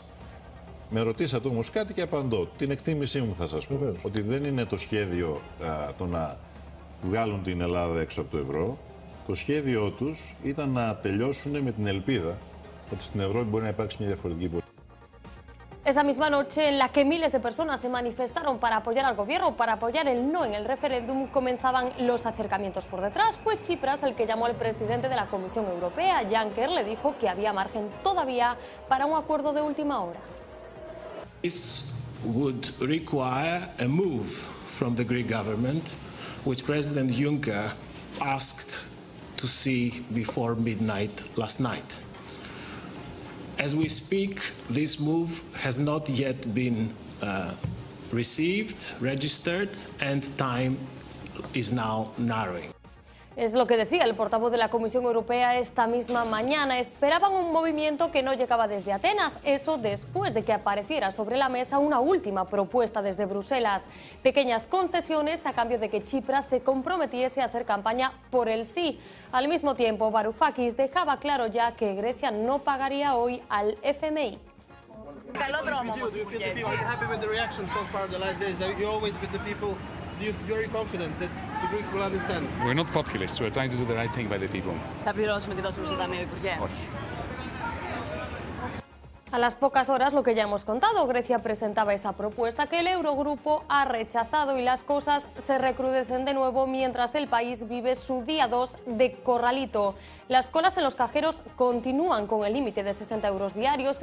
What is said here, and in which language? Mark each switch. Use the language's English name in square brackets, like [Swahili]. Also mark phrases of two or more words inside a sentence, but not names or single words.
[Greek] Με ρωτήσατε όμως κάτι και απαντώ. Την εκτίμησή μου θα σας πω. Βεβαίως. Ότι δεν είναι το σχέδιο το να βγάλουν την Ελλάδα έξω από το ευρώ. Το σχέδιό τους ήταν να τελειώσουν με την ελπίδα ότι στην Ευρώπη μπορεί να υπάρξει μια διαφορετική πολιτική. [Spanish] Esa misma noche en la que miles de personas se manifestaron para apoyar al gobierno, para apoyar el no en el referéndum, comenzaban los acercamientos por detrás. Fue Tsipras el que llamó al presidente de la Comisión Europea. Juncker le dijo que había margen todavía para un acuerdo de última hora. [English] This would require a move from the Greek government, which President Juncker asked to see before midnight last night. As we speak, this move has not yet been received, registered, and time is now narrowing. [Spanish] Es lo que decía el portavoz de la Comisión Europea esta misma mañana. Esperaban un movimiento que no llegaba desde Atenas, eso después de que apareciera sobre la mesa una última propuesta desde Bruselas. Pequeñas concesiones a cambio de que Tsipras se comprometiese a hacer campaña por el sí. Al mismo tiempo, Varoufakis dejaba claro ya que Grecia no pagaría hoy al FMI. [Greek] Καλό δρόμο όμως, Υπουργέ. [English] Are you happy with the reaction so far the last days? You're always with the people. You're confident that the Greeks will understand? We're not populists. We're trying to do the right thing by the people. [Greek] Θα πληρώσουμε τη δόση προς το Ταμείο, Υπουργέ. Όχι. [Spanish] A las pocas horas, lo que ya hemos contado, Grecia presentaba esa propuesta que el Eurogrupo ha rechazado y las cosas se recrudecen de nuevo mientras el país vive su día 2 de corralito. Las colas en los cajeros continúan con el límite de 60 euros diarios.